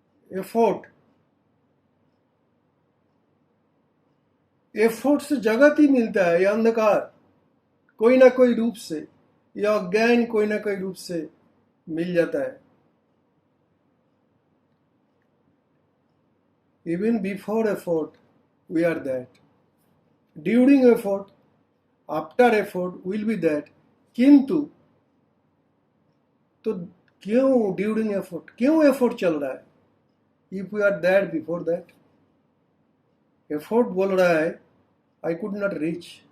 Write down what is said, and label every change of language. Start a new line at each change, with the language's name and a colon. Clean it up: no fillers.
Hindi: Effort effort से जगत ही मिलता है, ये अंधकार कोई ना कोई रूप से, यह अज्ञान कोई ना कोई रूप से मिल जाता है।
English: Even before effort, we are that. During effort, after effort, will be that.
Hindi: किंतु तो क्यों
English: during effort,
Hindi: क्यों एफर्ट चल रहा है?
English: if we are that before that, effort
Hindi: बोल रहा है
English: I could not reach.